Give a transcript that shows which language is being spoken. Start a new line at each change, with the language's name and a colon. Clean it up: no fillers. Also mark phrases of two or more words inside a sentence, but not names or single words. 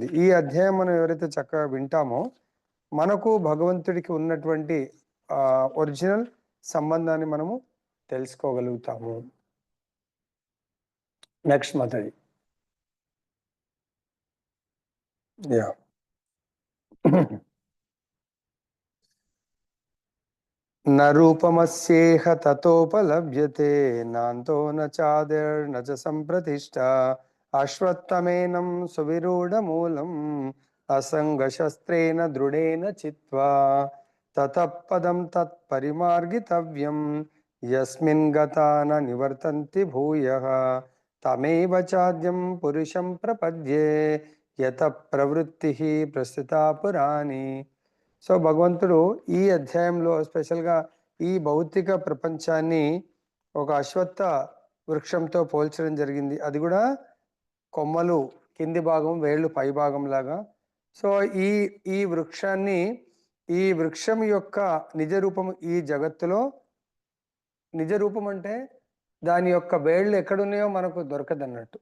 Telugu: ఈ అధ్యాయం మనం ఎవరైతే చక్కగా వింటామో మనకు భగవంతుడికి ఉన్నటువంటి ఒరిజినల్ సంబంధాన్ని మనము తెలుసుకోగలుగుతాము. నెక్స్ట్ మాతాజీ.
Sanskrit: యా न रूपमस्येह ततोपलभ्यते नान्तो न चादिर्न च सम्प्रतिष्ठा अश्वत्थमेनं सुविरूढमूलम् असङ्गशस्त्रेण दृढेन चित्वा ततः पदं तत्परिमार्गितव्यं यस्मिन् गता न निवर्तन्ति भूयः तमेव चाद्यं पुरुषं प्रपद्ये यतः प्रवृत्तिः प्रस्तुता पुराणी.
Telugu: సో భగవంతుడు ఈ అధ్యాయంలో స్పెషల్గా ఈ భౌతిక ప్రపంచాన్ని ఒక అశ్వత్థ వృక్షంతో పోల్చడం జరిగింది. అది కూడా కొమ్మలు కింది భాగం, వేళ్ళు పై భాగం లాగా. సో ఈ వృక్షాన్ని, ఈ వృక్షం యొక్క నిజ రూపం ఈ జగత్తులో, నిజ రూపం అంటే దాని యొక్క వేళ్ళు ఎక్కడున్నాయో మనకు దొరకదు అన్నట్టు.